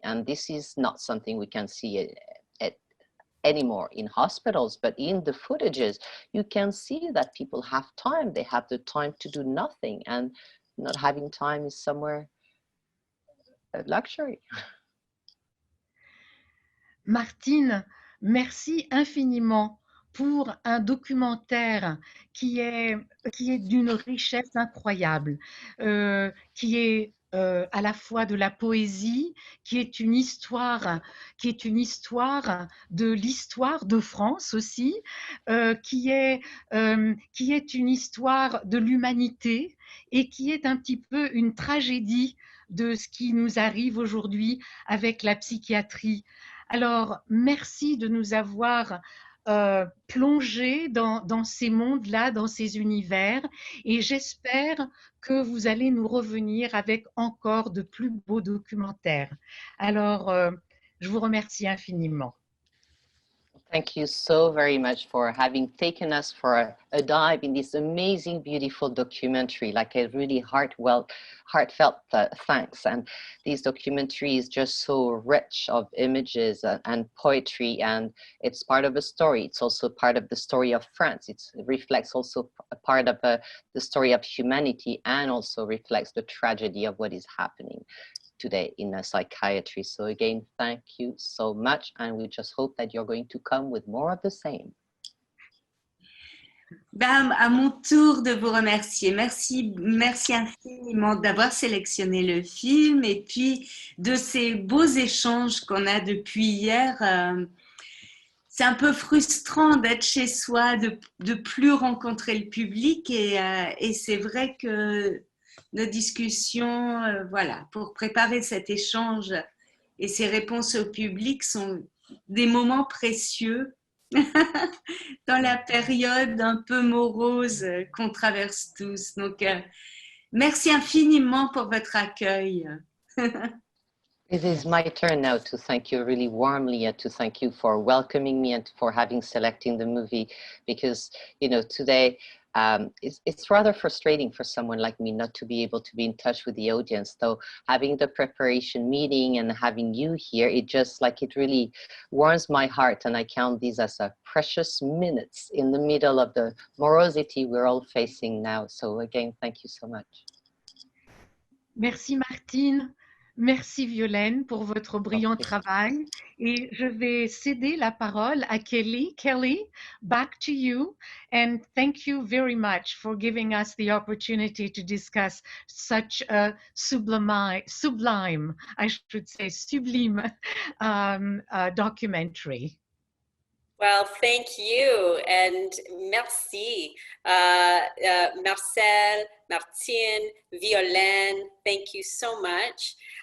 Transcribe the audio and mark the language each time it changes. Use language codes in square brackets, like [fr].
[en] And this is not something we can see anymore in hospitals, but in the footages, you can see that people have time. They have the time to do nothing, and not having time is somewhere a luxury. [fr] Martine, merci infiniment pour un documentaire qui est d'une richesse incroyable, qui est à la fois de la poésie, qui est une histoire de l'histoire de France aussi, qui est une histoire de l'humanité et qui est un petit peu une tragédie de ce qui nous arrive aujourd'hui avec la psychiatrie. Alors, merci de nous avoir plongé dans ces mondes-là, dans ces univers, et j'espère que vous allez nous revenir avec encore de plus beaux documentaires. Alors, je vous remercie infiniment. [en] Thank you so very much for having taken us for a dive in this amazing, beautiful documentary, like a really heartfelt thanks. And this documentary is just so rich of images and poetry, and it's part of a story. It's also part of the story of France. It reflects also a part of the story of humanity, and also reflects the tragedy of what is happening today in psychiatry. So again, thank you so much, and we just hope that you're going to come with more of the same. [fr] Ben, à mon tour de vous remercier. Merci infiniment d'avoir sélectionné le film et puis de ces beaux échanges qu'on a depuis hier. C'est un peu frustrant d'être chez soi, de plus rencontrer le public et c'est vrai que nos discussions, voilà, pour préparer cet échange et ces réponses au public sont des moments précieux dans la période un peu morose qu'on traverse tous. Donc, merci infiniment pour votre accueil. [en] It is my turn now to thank you really warmly and to thank you for welcoming me and for having selected the movie, because, you know, today it's rather frustrating for someone like me not to be able to be in touch with the audience. So having the preparation meeting and having you here, it just like, it really warms my heart, and I count these as a precious minutes in the middle of the morosity we're all facing now. So again, thank you so much. [fr] Merci Martine. Merci Violaine pour votre brillant travail, et je vais céder la parole à Kelly. [en] Kelly, back to you, and thank you very much for giving us the opportunity to discuss such a sublime, I should say sublime documentary. Well, thank you, and merci, Marcel, Martine, Violaine, thank you so much.